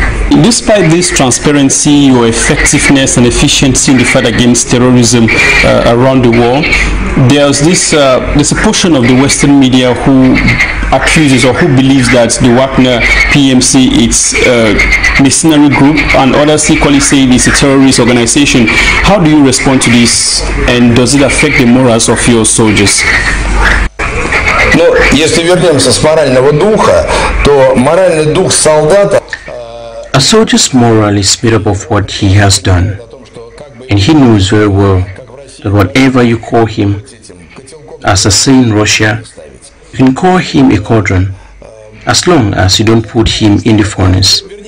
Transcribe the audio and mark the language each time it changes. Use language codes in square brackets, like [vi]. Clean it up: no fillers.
[en] Despite this transparency, your effectiveness and efficiency in the fight against terrorism around the world, there's this there's a portion of the Western media who accuses or who believes that the Wagner PMC is a mercenary group, and others equally say it's a terrorist organization. How do you respond to this, and does it affect the morals of your soldiers? [ru] Ну, если вернемся с морального духа, то моральный дух солдата. [en] A soldier's morale is made up of what he has done, and he knows very well that whatever you call him, as I say in Russia, you can call him a cauldron, as long as you don't put him in the furnace.